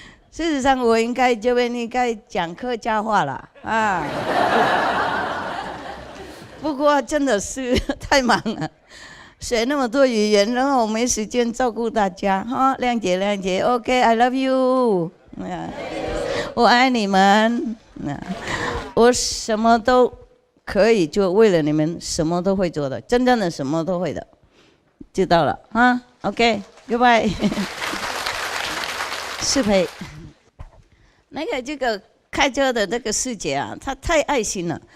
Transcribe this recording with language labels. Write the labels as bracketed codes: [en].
[zh] 事实上，我这边应该讲客家话了啊。不过真的是太忙了，学那么多语言，然后没时间照顾大家哈，谅解。 OK， [en] I love you， [zh] 我爱你们。我什么都可以做，为了你们什么都会做的，真正的什么都会的，知道了啊 ？OK， [en] Goodbye， [zh] 适配。这个开车的这个师姐啊，她太爱心了。